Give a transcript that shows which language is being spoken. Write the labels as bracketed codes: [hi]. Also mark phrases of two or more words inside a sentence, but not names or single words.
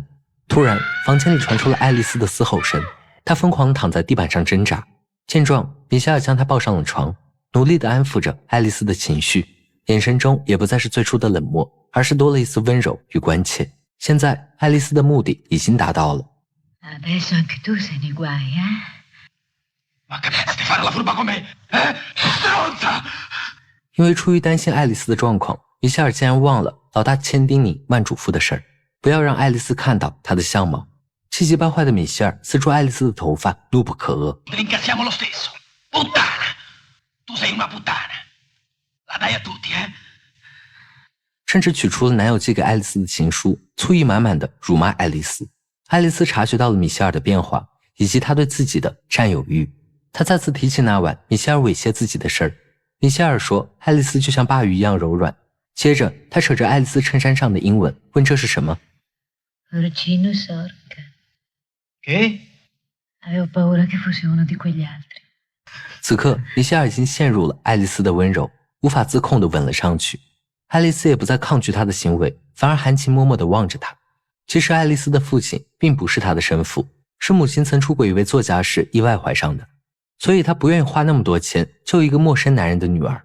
[zh] 突然，房间里传出了爱丽丝的嘶吼声，她疯狂地躺在地板上挣扎。见状，米歇尔将她抱上了床，努力地安抚着爱丽丝的情绪，眼神中也不再是最初的冷漠，而是多了一丝温柔与关切。现在，爱丽丝的目的已经达到了。 [it] Adesso anche tu sei nei guai, eh? Ma che pensi di fare la furba con me? Stronza! [zh] 因为出于担心爱丽丝的状况，米歇尔竟然忘了老大千叮咛万嘱咐的事儿，不要让爱丽丝看到她的相貌。气急败坏的米歇尔撕住爱丽丝的头发，怒不可遏。 [it] Ringraziamo lo stesso. Puttana! Tu sei una puttana. La dai a tutti, eh? [zh] 甚至取出了男友寄给爱丽丝的情书，醋意满满的辱骂爱丽丝。爱丽丝察觉到了米歇尔的变化，以及他对自己的占有欲。她再次提起那晚米歇尔猥亵自己的事儿。米歇尔说爱丽丝就像鲅鱼一样柔软。接着他扯着爱丽丝衬衫上的英文，问这是什么。 [it] Porcino sorca. Che? Avevo paura che fosse uno di quegli altri. [zh] 此刻米歇尔已经陷入了爱丽丝的温柔，无法自控地吻了上去。爱丽丝也不再抗拒他的行为，反而含情脉脉地望着他。其实爱丽丝的父亲并不是她的生父，是母亲曾出轨一位作家时意外怀上的，所以她不愿意花那么多钱救一个陌生男人的女儿。